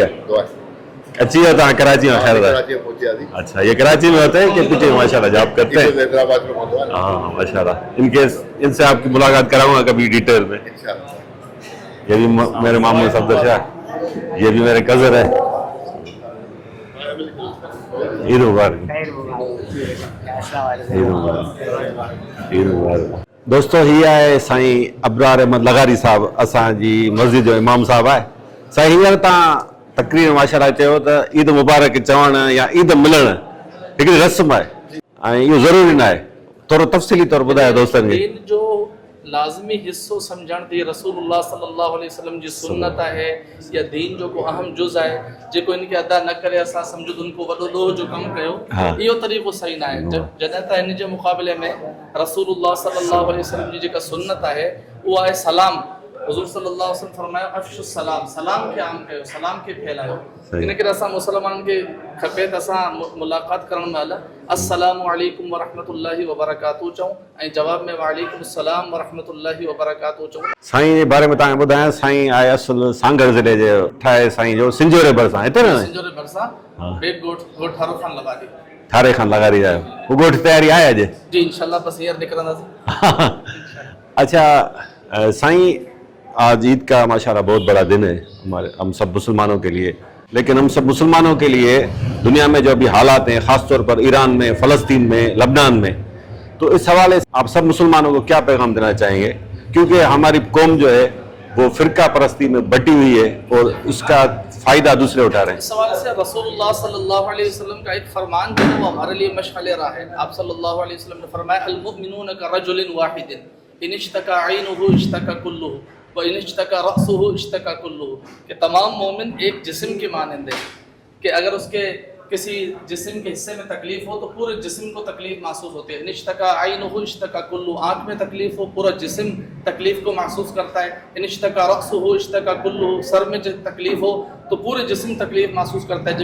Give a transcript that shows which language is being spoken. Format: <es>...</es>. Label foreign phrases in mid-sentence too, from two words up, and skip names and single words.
<ur>اچھی ہے.</ur> <sd>तव्हां कराची में? खैर है।</sd> <ur>اچھا، یہ کراچی میں ہوتے ہیں کہ کچھ ماشاءاللہ جاب کرتے ہیں? ہاں ماشاءاللہ. ان سے آپ کی ملاقات کراؤں گا کبھی ڈیٹیل میں۔ یہ بھی میرے ماموں صفدر شاہ، یہ بھی میرے کزن ہے. عید مبارک، عید مبارک، عید مبارک.</ur> <sd>दोस्तों, ही आहे साईं अबरार अहमद लगारी साहब, असांजी मस्जिद जो इमाम साहब आहे। साईं, हींअर तव्हां तकरीर माशाल्लाह चयो त ईद मुबारक चवण या ईद मिलण हिकिड़ी रस्म आहे ऐं इहो ज़रूरी न आहे। थोरो तफ़सीली तौर ॿुधायो दोस्तनि खे। दीन जो लाज़मी हिस्सो सम्झण थी रसूलुल्लाह</sd> <ar>صلی اللہ علیہ وسلم</ar> <sd>जी सुन्नत है या दीन जो को अहम जुज़ है जेको इनके अदा न करे असां सम्झो उनको वॾो ॾोह जो कमु कयो, इहो तरीक़ो सही न आहे। जॾहिं त हिन जे मुक़ाबले में रसूलुल्लाह</sd> <ar>صلی اللہ علیہ وسلم</ar> <sd>जी जेका सुन्नत आहे उहा आहे सलाम। हुज़ूर</sd> <ar>صلی اللہ علیہ وسلم</ar> <sd>फरमायो</sd> <ar>أفشوا السلام,</ar> <sd>सलाम खे आम कयो, सलाम खे फैलायो। इन करे असां मुसलमाननि खे खपे त असां मुलाक़ात करण महिल</sd> <ar>السلام علیکم ورحمة الله وبركاته</ar> <sd>चऊं ऐं जवाब में</sd> <ar>وعلیکم السلام ورحمة الله وبركاته</ar> <sd>चऊं। साईं जे बारे में तव्हांखे ॿुधायां, साईं आहे असुल सांगड़ ज़िले जे ठाहे साईं जो सिंजोरे भरिसां, हिते न सिंजोरे भरिसां बेट गोठ ठारो खान लगा दी, ठारे खान लगा दी जाए। वो गोठ तैयारी आहे अॼु? जी इंशाल्लाह बस हींअर निकिरंदासीं।</sd> <ur>اچھا سائیں, آج عید کا ماشاءاللہ بہت بڑا دن ہے ہمارے ہم سب مسلمانوں کے لیے، لیکن ہم سب مسلمانوں کے لیے دنیا میں جو ابھی حالات ہیں، خاص طور پر ایران میں، فلسطین میں، لبنان میں، تو اس حوالے سے آپ سب مسلمانوں کو کیا پیغام دینا چاہیں گے? کیونکہ ہماری قوم جو ہے وہ فرقہ پرستی میں بٹی ہوئی ہے اور اس کا فائدہ دوسرے اٹھا رہے ہیں. اس حوالے سے رسول اللہ</ur> <ar>صلی اللہ علیہ وسلم</ar> <ur>کا ایک فرمان جو ہے وہ ہمارے لیے مشعلِ راہ ہے.</ur> <ar>आप صلی اللہ علیہ وسلم</ar> <ur>نے فرمایا</ur> <ar>المؤمنون كرجل واحد إن اشتكى عينه اشتكى كله وإن اشتكى رأسه اشتكى كله,</ar> <ur>کہ تمام مومن ایک جسم کے مانند ہے کہ اگر اس کے کسی جسم کے حصے میں تکلیف ہو تو پورے جسم کو تکلیف محسوس ہوتی ہے.</ur> <ar>اشتكى عينه اشتكى كله,</ar> <ur>آنکھ میں تکلیف ہو پورا جسم تکلیف کو محسوس کرتا ہے.</ur> <ar>اشتكى رأسه اشتكى كله,</ar> <ur>سر میں جب تکلیف ہو تو پورے جسم تکلیف محسوس کرتا ہے.</ur>